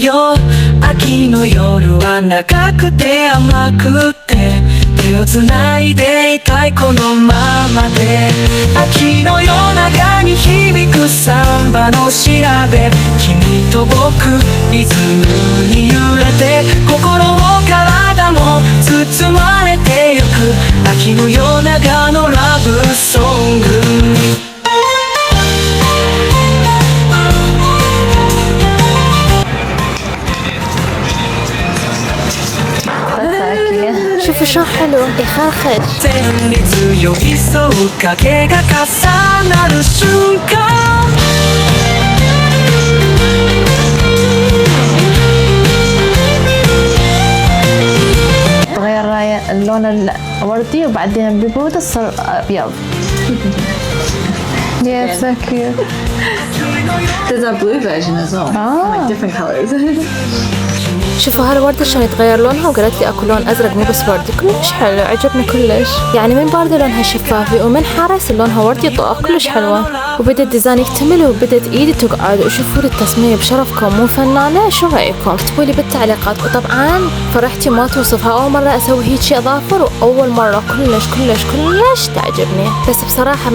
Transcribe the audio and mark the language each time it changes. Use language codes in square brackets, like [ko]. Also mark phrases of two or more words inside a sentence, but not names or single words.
[ja] よ秋の夜は長くて甘くて手をつないでいたいこのままで秋の夜長に響くサンバの調べ君と僕リズムに揺れて心も体も包まれてゆく秋の夜長のラブソング [ar] شوفوا شو حلو يخرخش [ja] 全力寄り添う影が重なる瞬間 [ar] تغير اللون الوردي وبعدين ببرودة صار أبيض. [en] Yeah, so cute. There's a blue version as well. Like different colors. [ar] شوفوا هالوردة شلون يتغير لونها وقالت لي اكو لون ازرق مو بس وردي كلش حلو عجبني كلش يعني من باردة لونها شفافي ومن حارس لونها وردي طاق كلش حلوة وبدأ الديزاين يكتمل وبدت ايدي تقعد وشوفوا لي التصميم بشرفكم مو فنانة شو رأيكم اكتبوا لي بالتعليقات وطبعا فرحتي ما توصفها اول مرة اسوي هيجي اظافر واول مرة كلش تعجبني بس بصراحة